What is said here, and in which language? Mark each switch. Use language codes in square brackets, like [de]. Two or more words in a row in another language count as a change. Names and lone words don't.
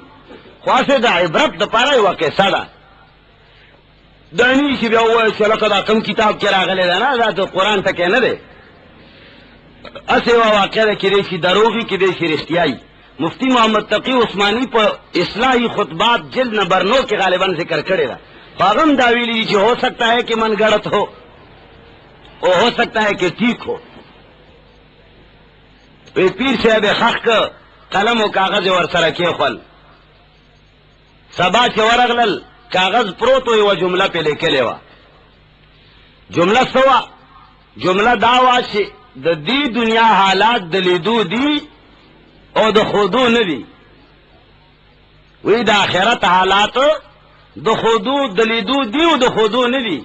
[ps] خو هسې د عبرت دپاره یوه قصه ده دا نه چې بیا ووایو چې لکه دا کوم کتاب کې راغلی ده نه دا د قرآن ټکی نه دی هسې یوه واقع ده کیدای شي دروغ وي کیدای شي رښتیا وي مفتی محمد تقی عثمانی په اصلاحی خطبات جلد نمبر 9 کې غالبا ذکر کړی ده خو هم دا ویلي چې [ur] ہو سکتا ہے کہ من گڑت ہو [ps] او [ur] ہو سکتا ہے کہ ٹھیک ہو [ps] پیر صاحب خخ قلم و کاغذ ورسره کېښول سبا چې ورغلل کاغذ پروت و جمله پې لیکلې وه جمله څه وه جمله دا وه چې د دې دنیا حالات د لیدو دي او د خودو نه دي وی د آخرت حالات د خودو د لیدو دی او د خودو نه دي